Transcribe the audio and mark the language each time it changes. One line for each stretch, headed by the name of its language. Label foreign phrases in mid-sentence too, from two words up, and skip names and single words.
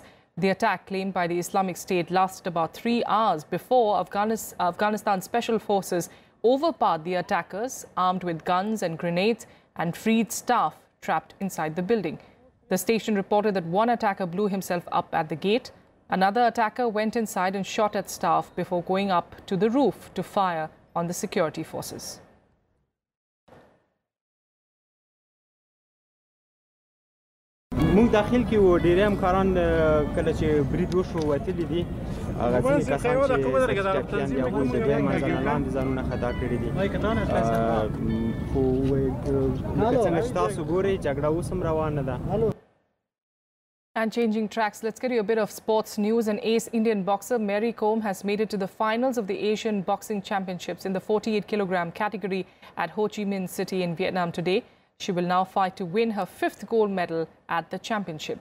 English: The attack, claimed by the Islamic State, lasted about 3 hours before Afghanistan special forces overpowered the attackers, armed with guns and grenades, and freed staff trapped inside the building. The station reported that one attacker blew himself up at the gate. Another attacker went inside and shot at staff before going up to the roof to fire on the security forces.
Pashto: موږ داخل کې و ډېر همکاران کله چې برید وشو وتلي دي هغه ځینې کسان چې ټاکیان دي هغوی د دویم منزل لاندې ځانونه خطا کړي دي خو لکه څنګه چې تاسو ګورئ جګړه اوس هم روانه ده.
English: And changing tracks, let's get you a bit of sports news. An ace Indian boxer, Mary Kom, has made it to the finals of the Asian Boxing Championships in the 48-kilogram category at Ho Chi Minh City in Vietnam today. She will now fight to win her 5th gold medal at the championship.